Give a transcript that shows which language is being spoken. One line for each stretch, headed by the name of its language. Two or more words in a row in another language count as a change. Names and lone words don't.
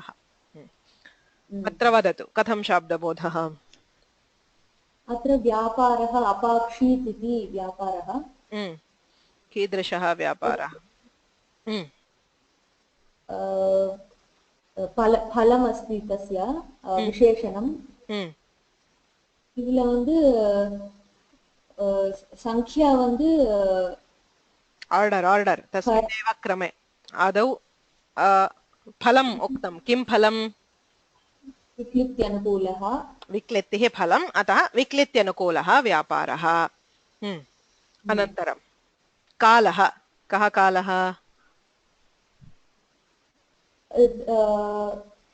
Sanskrit: अत्र वदतु कथं शाब्दबोधः? अत्र व्यापारः अपाक्षीत् इति व्यापारः। कीदृशः व्यापारः? फलमस्ति तस्य विशेषणम्।
Tamil: இதுல வந்து संख्या வந்து
Sanskrit: आर्डर् तस्मिन्नेव क्रमे आदौ फलम् उक्तं। किं फलम्? विक्लित्यनुकूलः। विक्लित्तिः फलम्, अतः विक्लित्यनुकूलः व्यापारः। अनन्तरं कालः, कः कालः?